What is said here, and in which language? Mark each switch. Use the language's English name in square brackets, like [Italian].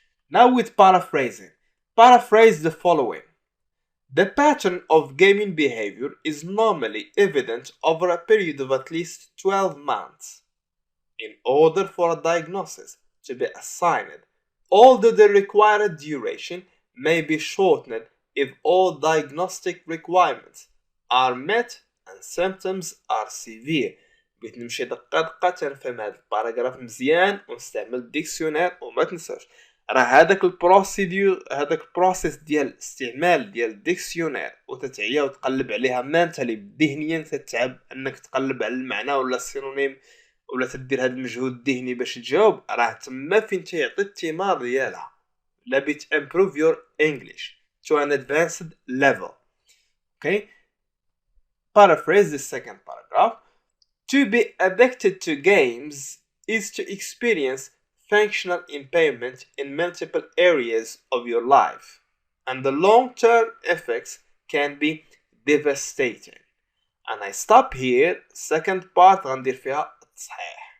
[English] Now with paraphrasing. Paraphrase the following. The pattern of gaming behavior is normally evident over a period of at least 12 months. In order for a diagnosis to be assigned, although the required duration may be shortened if all diagnostic requirements are met and symptoms are severe. [Arabic] بغيت نمشي دقة تنفهم هذا الباراجراف مزيان ونستعمل الديكسيونير وما تنساش راه هذاك البروسيس ديال استعمال ديال الديكسيونير وتتعيا وتقلب عليها مانتالي ذهنيا تتعب انك تقلب على المعنى ولا السينونيم ولا تدير هذا المجهود الذهني باش تجاوب راه تما فين تيعطي الثمار ديالها لا بت [English] improve your English to an advanced level. Okay, paraphrase the second paragraph. To be addicted to games is to experience functional impairment in multiple areas of your life, and the long-term effects can be devastating. And I stop here. Second part [Arabic] غندير فيها التصحيح.